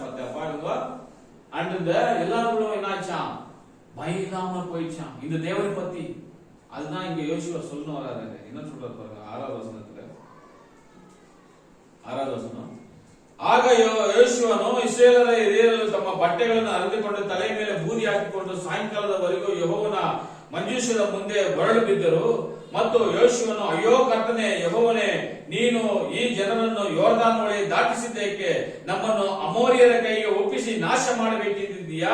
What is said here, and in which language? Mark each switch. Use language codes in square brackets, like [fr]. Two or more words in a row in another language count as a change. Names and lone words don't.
[ta] பார்த்தா பாருங்க. அந்த எல்லாருக்கும் என்ன ஆச்சான், பயந்தாம போயிடுச்சான் இந்த தேவனை பத்தி. அதுதான் இங்க யோசுவா சொல்லணும் வராது. என்ன சொல்றாரு பாருங்க, 6வது வசனத்துல. 6வது வசனம். ஆக யோசுவனோ இஸ்ரவேலரை [kn] ತಮ್ಮ ಬಟ್ಟೆಗಳನ್ನು ಹರಿದುಕೊಂಡು ತಲೆ ಮೇಲೆ ಬೂದಿ ಹಾಕಿಕೊಂಡು ಸಾಯಂಕಾಲದವರೆಗೂ ಯೆಹೋವನ ಮಂಜೂಷದ ಮುಂದೆ ಬರಲು ಬಿದ್ದರು. ಮತ್ತು ಯೋಶುವನು, ಅಯ್ಯೋ ಕರ್ತನೇ, ಯೆಹೋವನೇ, ನೀನು ಈ ಜನರನ್ನು ಯೋರ್ದಾನ್ ಹೊಳೆ ದಾಟಿಸಿದ್ದೇಕೆ? ನಮ್ಮನ್ನು ಅಮೋರಿಯರ ಕೈಗೆ ಒಪ್ಪಿಸಿ ನಾಶ ಮಾಡಬೇಕಿದ್ದೀಯಾ?